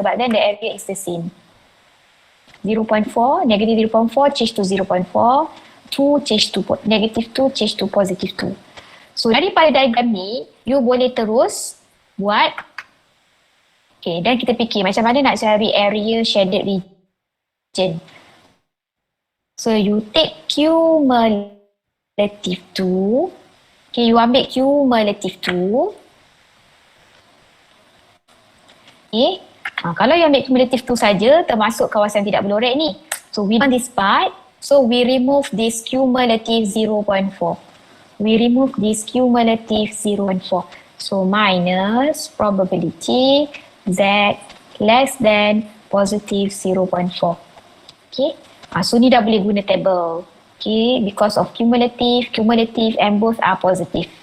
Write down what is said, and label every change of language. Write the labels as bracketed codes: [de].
[en] But then the area is the same. 0.4, negative 0.4 change to 0.4. 2 change to negative 2 change to positive 2. [ms] So daripada diagram ni, you boleh terus buat. Okay, dan kita fikir macam mana nak cari area shaded region. [en] So you take cumulative 2. [ms] Okay, you ambil cumulative 2. Okay. Kalau you ambil cumulative 2 saja, termasuk kawasan tidak berlorek ni. [en] So we on this part, so we remove this cumulative 0.4. We remove this cumulative 0.4. So minus probability Z less than positive 0.4. Okay. [ms] So ni dah boleh guna table. [en] Okay, because of cumulative and both are positive.